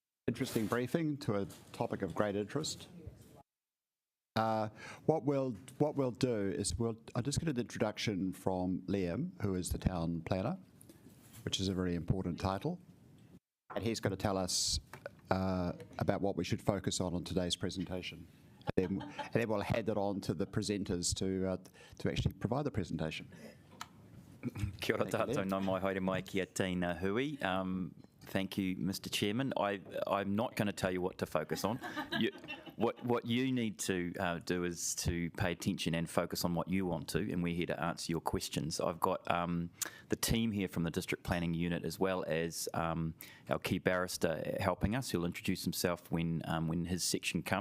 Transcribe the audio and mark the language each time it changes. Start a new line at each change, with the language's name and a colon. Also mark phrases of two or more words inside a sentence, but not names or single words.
English: Interesting briefing to a topic of great interest. What we'll do is I'll just get an introduction from Liam, who is the town planner, which is a very important title, and he's going to tell us about what we should focus on today's presentation. And then we'll hand it on to the presenters to actually provide the presentation.
Māori: Kia ora tātou, nau mai haere mai ki a tēnā hui.
English: Thank you, Mr. Chairman. I'm not going to tell you what to focus on. What you need to do is to pay attention and focus on what you want to, and we're here to answer your questions. I've got the team here from the District Planning Unit, as well as our key barrister helping us, who'll introduce himself when his section comes.